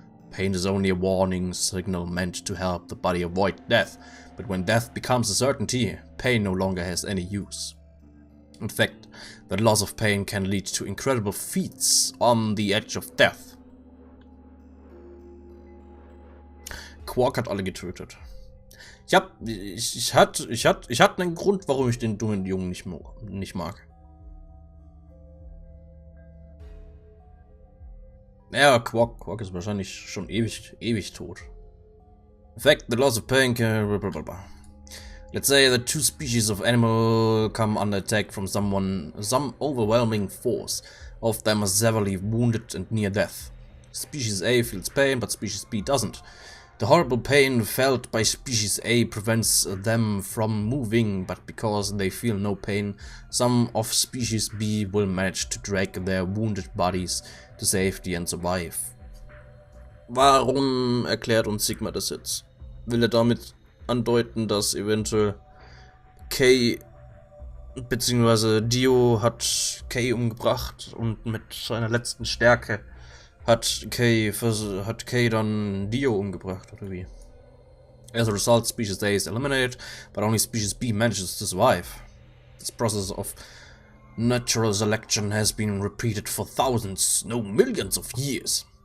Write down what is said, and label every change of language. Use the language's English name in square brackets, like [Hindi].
[English] Pain is only a warning signal meant to help the body avoid death, but when death becomes a certainty, pain no longer has any use. In fact, the loss of pain can lead to incredible feats on the edge of death. [German] Quark hat alle getötet. Ich hatte einen Grund, warum ich den dummen Jungen nicht mag. Ja, Quark ist wahrscheinlich schon ewig tot. [English] In fact, the loss of pain can... Let's say that two species of animal come under attack from some overwhelming force. All of them are severely wounded and near death. Species A feels pain, but species B doesn't. The horrible pain felt by species A prevents them from moving, but because they feel no pain, some of species B will manage to drag their wounded bodies to safety and survive. [German] Warum erklärt uns Sigma das jetzt? Will er damit andeuten, dass eventuell Kay bzw. Dio hat Kay umgebracht und mit seiner letzten Stärke hat Kay dann Dio umgebracht, oder wie? [English] As a result, Species A is eliminated, but only Species B manages to survive. This process of natural selection has been repeated for thousands, no millions of years.